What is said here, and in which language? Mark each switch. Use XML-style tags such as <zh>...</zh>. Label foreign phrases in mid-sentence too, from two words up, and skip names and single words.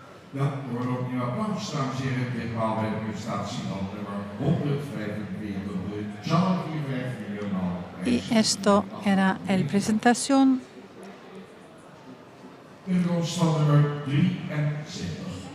<nl>Ja, er wordt ook niet applaus, dames en heren. Ditmaal bij de prestatie van nummer 145, John 454.</nl> <es>Y esto era la presentación.</es> <nl>In komst van nummer 73.</nl>